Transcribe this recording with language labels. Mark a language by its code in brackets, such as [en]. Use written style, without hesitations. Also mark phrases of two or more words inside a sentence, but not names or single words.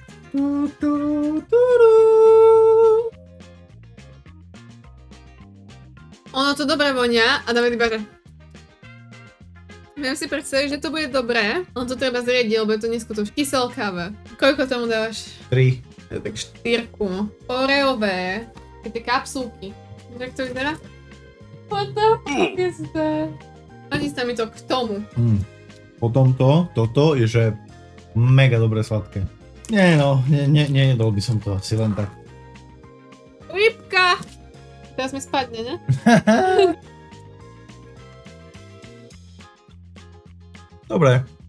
[sk] Ono to dobre vonia a dáme vyberať. Viem si predstaviť, že to bude dobré, on to treba zriediť, lebo je to neskutočné. Kyselkáve. Koľko tomu dávaš? 3. Tak 4. Oreové. Tie kapsulky. Jak to vyzerá? [en] What the fuck is that? [sk] Hodí sa mi to k tomu. Potom toto je, že mega dobre sladké. Nie no, nejedol by som to asi len tak. Rybka! Teraz mi spadne, ne? Dobre.